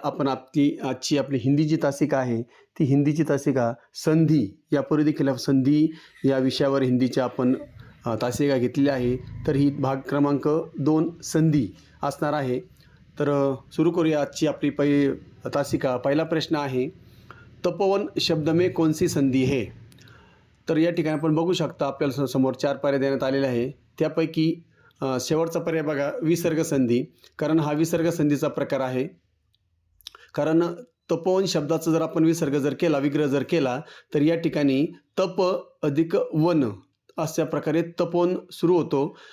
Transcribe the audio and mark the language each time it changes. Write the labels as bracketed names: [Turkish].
[Marathi] आपण आजची आपली हिंदी जी तासिका आहे ती हिंदीची तासिका संधी, यापूर्वी देखील संधी या विषयावर हिंदीच्या आपण तासिका घेतलेली आहे. तर ही भाग क्रमांक 2 संधी असणार आहे. तर सुरू करूया आजची आपली तासिका. पहिला प्रश्न आहे, [Hindi] तपोवन शब्द में कौन सी संधी है? [Marathi] तर या ठिकाणी आपण बघू शकता आपल्याला समोर 4 पर्याय देण्यात आलेले आहे. त्यापैकी शेवटचा पर्याय बघा, विसर्ग संधी. कारण हा विसर्ग संधीचा प्रकार आहे. कारण तपोवन शब्दाचा जर आपण विसर्ग जर केला, विग्रह जर केला, तर या ठिकाणी तप अधिक वन अशा प्रकारे तपोवन सुरू होतो.